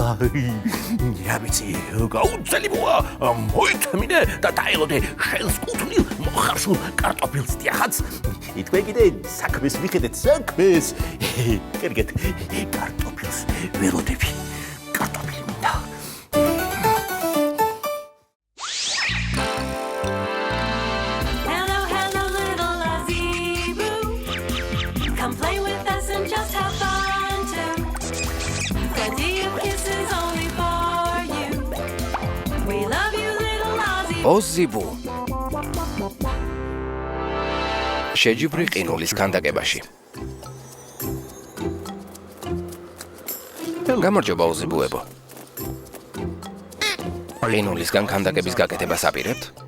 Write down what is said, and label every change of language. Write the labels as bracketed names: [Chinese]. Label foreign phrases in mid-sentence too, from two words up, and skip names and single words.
[Georgian] რა ვიცი, გაუცელი ბუა, მოიწმინე და დაელოდე შენს კუთვნილ მოხარშულ კარტოფილს. დიახაც, თქვენ კიდე საქმეს მიხედეთ, საქმეს. კერგეთ, კარტოფილს ველოდები. კარტოფილი მინდა. [English] Hello, hello, little Ozzy Boo. Come play with us and just have fun too. Plenty of kisses only for you. We love you, little Ozzy. [Georgian] ოზიბუ შეჯიბრი ყინულის ქანდაკებაში. გამარჯობა ოზიბუებო. ყინულისგან ქანდაკების გაკეთებას აპირებთ?